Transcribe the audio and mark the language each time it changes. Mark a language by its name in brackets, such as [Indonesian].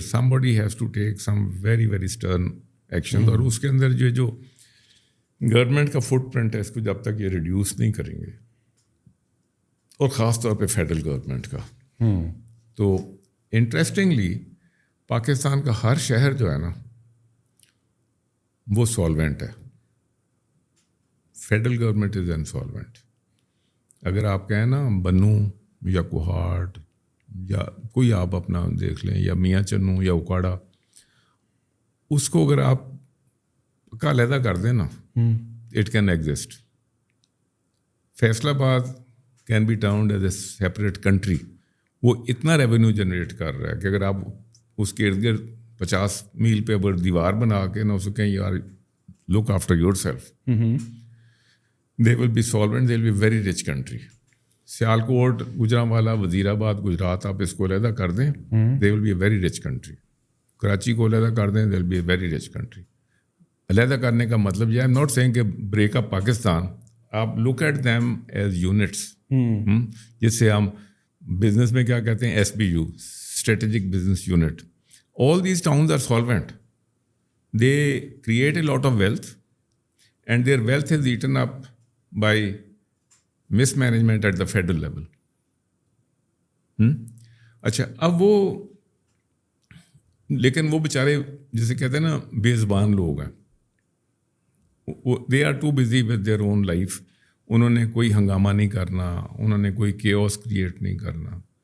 [English] Somebody has to take some very very stern actions. [Urdu] اور اس کے اندر جو گورنمنٹ کا فٹ پرنٹ ہے اس کو جب تک یہ ریڈیوس نہیں کریں گے, اور خاص طور پہ فیڈرل گورنمنٹ کا, تو انٹرسٹنگلی پاکستان کا ہر شہر جو ہے نا وہ سالوینٹ ہے. [English] Federal government is insolvent. [Urdu] اگر آپ کہیں نا بنو یا کوہاٹ یا کوئی آپ اپنا دیکھ لیں, یا میاں چنو یا اکاڑا, اس کو اگر آپ کا علیحدہ کر دیں نا, [English] It can exist. Faisalabad can be termed as a separate country. [Urdu] وہ اتنا ریونیو جنریٹ کر رہا ہے کہ اگر آپ اس کے ارد گرد 50 میل پہ اگر دیوار بنا کے نا اسے کہیں یار [English] Look after yourself, they will be solvent, they will be very rich country. Sialkot, Gujranwala, Wazirabad, Gujrat, [Urdu] آپ اس کو علیحدہ کر دیں, [English] They will be a very rich country. Karachi [Urdu] کو علیحدہ کر دیں, [English] They will be a very rich country. [Urdu] علیحدہ کرنے کا مطلب یہ, [English] I am not saying [Urdu] کہ بریک اپ پاکستان, آپ [English] look at them as units, [Urdu] جس سے ہم بزنس میں کیا کہتے ہیں, SBU, strategic business unit. [English] All these towns are solvent. They create a lot of wealth and their wealth is eaten up by mismanagement at the federal level. [Urdu] اچھا, اب وہ لیکن وہ بیچارے جسے کہتے ہیں نا بے زبان لوگ ہیں, [English] They are too busy with their own life. [Urdu] انہوں نے کوئی ہنگامہ نہیں کرنا, انہوں نے کوئی کیوس کریٹ نہیں کرنا.